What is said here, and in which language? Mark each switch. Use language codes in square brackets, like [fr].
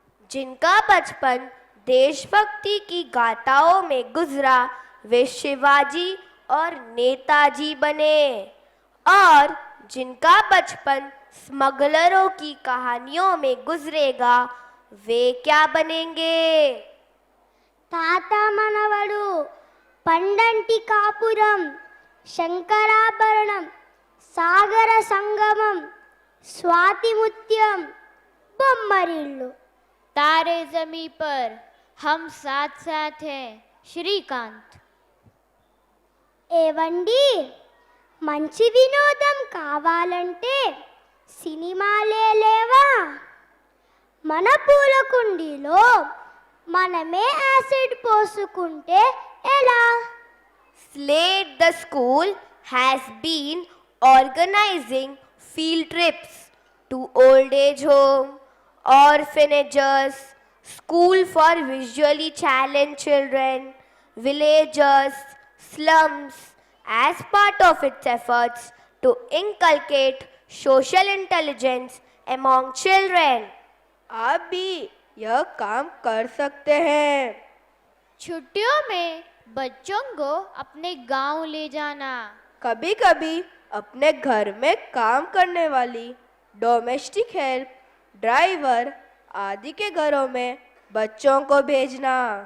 [hi] जिनका बचपन देशभक्ति की गाथाओं में गुजरा वे शिवाजी और नेताजी बने, और जिनका बचपन स्मगलरों की कहानियों में गुजरेगा वे क्या बनेंगे? [te] తాత మనవడు, పండంటి కాపురం, శంకరాభరణం, సాగర సంగమం, స్వాతి ముత్యం, బొమ్మరిల్లు. [hi] तारे जमी पर हम साथ साथ हैं, श्रीकांत। [te] ఏవండి, మంచి వినోదం కావాలంటే సినిమాలే లేవా? మన పూల కుండీలో మనమే యాసిడ్ పోసుకుంటే ఎలా? [en] Slate the school has been organizing field trips to old age home, orphanages, school for visually challenged children, villages, slums as part of its efforts to inculcate social intelligence among children. [hi] आप भी यह काम कर सकते हैं। छुट्टियों में बच्चों को अपने गांव ले जाना। कभी कभी अपने घर में काम करने वाली डोमेस्टिक हेल्प, ड्राइवर आदि के घरों में बच्चों को भेजना।